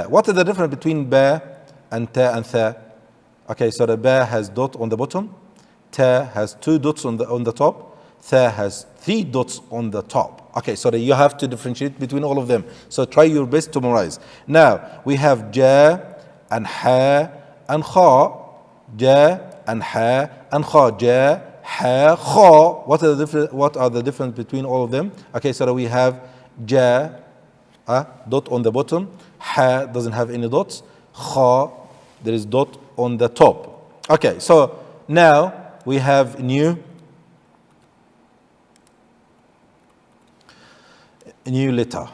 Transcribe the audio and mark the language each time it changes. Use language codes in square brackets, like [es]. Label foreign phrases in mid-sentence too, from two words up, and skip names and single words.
[en] What is the difference between ba and ta and tha? Okay, so the ba has dot on the bottom, ta has two dots on the top, tha has three dots on the top. Okay, so you have to differentiate between all of them. So try your best to memorize. Now we have ja and ha and kha. Ja and ha and kha. Ja, ha, kha. What are the difference between all of them? Okay, so we have ja, dot on the bottom. Ha doesn't have any dots. Kha, there is dot on the top. Okay, so now we have a new letter.